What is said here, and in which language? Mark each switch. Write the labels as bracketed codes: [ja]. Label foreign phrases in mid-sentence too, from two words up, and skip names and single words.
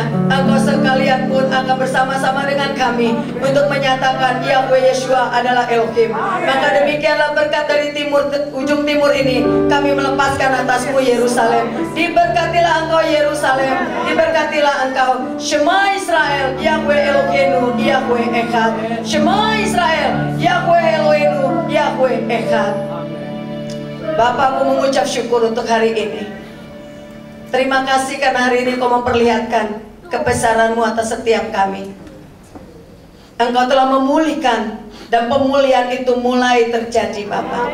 [id] Engkau sekalian pun akan bersama-sama dengan kami untuk menyatakan Yahweh Yeshua adalah Elohim. Maka demikianlah berkat dari timur, ujung timur ini kami melepaskan atasmu Yerusalem. Diberkatilah engkau Yerusalem, diberkatilah engkau. [he] שמע ישראל, יהוה אלוהינו, יהוה אחד. שמע ישראל, יהוה אלוהינו, יהוה אחד. [id] Bapa, aku mengucap syukur untuk hari ini. Terima kasih karena hari ini kau memperlihatkan kebesaran-Mu atas setiap kami. Engkau telah memulihkan, dan pemulihan itu mulai terjadi, Bapa.